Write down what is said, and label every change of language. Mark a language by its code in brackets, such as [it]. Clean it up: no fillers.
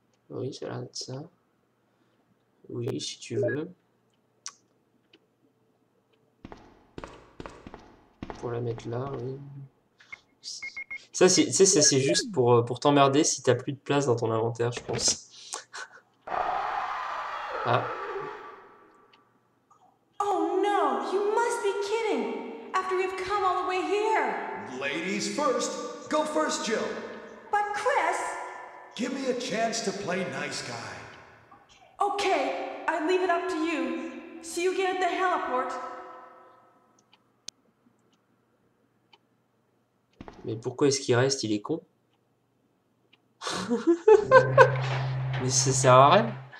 [fr] Oui, ça a l'air d'être ça. Oui, si tu veux. Pour la mettre là, oui. Ça, c'est juste pour t'emmerder si t'as plus de place dans ton inventaire, je pense. Ah. [en] Oh no, you must be kidding! After we've come all the way here! Ladies first. Go first, Jill. But Chris... Give me a chance to play nice guy. Okay, I leave it up to you. See you again at the heliport. [fr] Mais pourquoi est-ce qu'il reste? Il est con. Mais ça sert à rien.